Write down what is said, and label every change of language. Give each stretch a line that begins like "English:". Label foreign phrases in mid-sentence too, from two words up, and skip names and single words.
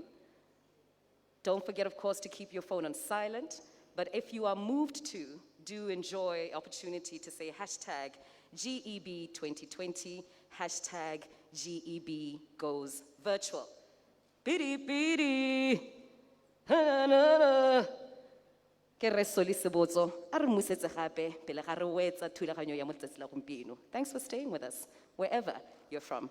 English: Don't forget, of course, to keep your phone on silent. But if you are moved to, do enjoy opportunity to say hashtag GEB 2020, hashtag GEB goes virtual. Bidi bidi. Ha, na, na.
Tswana: Ke re soli sebotso a re musetse gape pele ga re wetsa thulaganyo ya motsatsi la gompieno.
English: Thanks for staying with us wherever you're from.